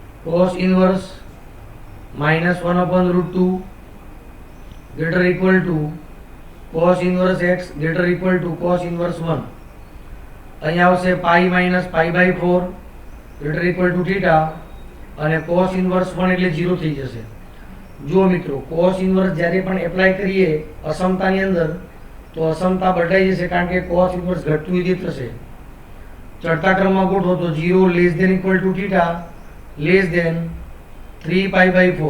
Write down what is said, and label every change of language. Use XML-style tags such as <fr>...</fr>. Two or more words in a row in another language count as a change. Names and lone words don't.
<en>cos inverse -1/√2 greater equal to cos inverse x greater equal to cos inverse 1.</en> <gu>અહીંયા આવશે પાઈ માઇનસ π/4</gu> <en>greater equal to</en> <gu>θ અને</gu> <en>cos inverse</en> <gu>1 એટલે 0 થઈ જશે. જુઓ મિત્રો,</gu> <en>cos inverse</en> <gu>જ્યારે પણ એપ્લાય કરીએ અસમતાની અંદર તો અસમતા બદલાઈ જશે, કારણ કે</gu> <en>cos inverse</en> <gu>ઘટતું વિધેય થશે. ચડતા ક્રમમાં ગોઠવો તો 0</gu> <en>less than equal to θ less than</en> <gu>3π/4.</gu>